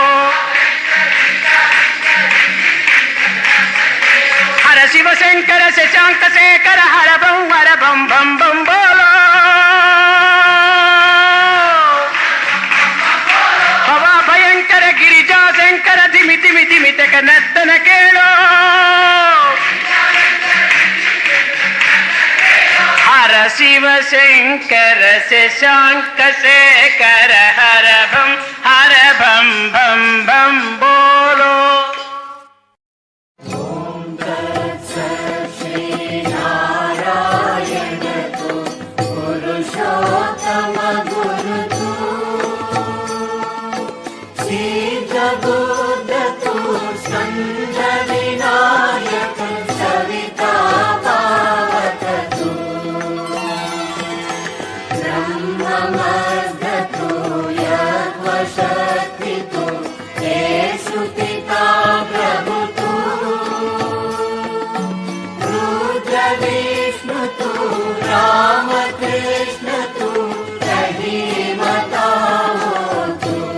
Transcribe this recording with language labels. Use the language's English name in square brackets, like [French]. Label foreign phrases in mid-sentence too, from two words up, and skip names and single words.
[Sanskrit] ಹರ ಶಿವ ಶಂಕರ ಶಶಾಂಕ ಶೇಖರ ಹರ ಭಂ ಭಂ ಬೋಲೋ ಭವ ಭಯಂಕರ ಗಿರಿಜಾ ಶಂಕರ ಧಿಮಿ ಧಿಮಿ ಧಿಮಿಟಕನತ್ತನ ಕೇಳೋ ಹರ ಶಿವ ಶಂಕರ ಶಶಾಂಕ ಶೇಖರ ಹರ ಭಂ ಭಂ ಬೋಲೋ [Hindi] पुरुषोत्तम गुरु तू सिद्ध बुद्ध तू स्कंद विनायक सविता पावक तू ब्रह्ममर्द तू यज्ञशक्ति तू हे सुपिता प्रभु तू रुद्र विष्णु तू राम कृष्ण तू रहीमता तू